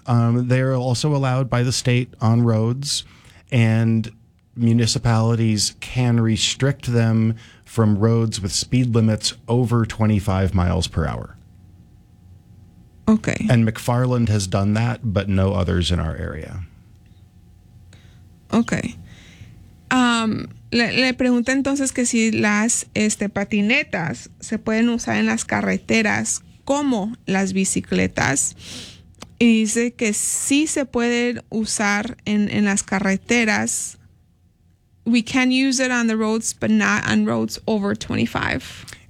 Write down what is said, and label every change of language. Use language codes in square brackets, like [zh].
[en] They are also allowed by the state on roads, and municipalities can restrict them from roads with speed limits over 25 miles per hour. Okay. And McFarland has done that, but no others in our area. Okay. [es] Le pregunté entonces que si las patinetas se pueden usar en las carreteras como las bicicletas. Y dice que sí se pueden usar en las carreteras. [en] We can use it on the roads, but not on roads over 25.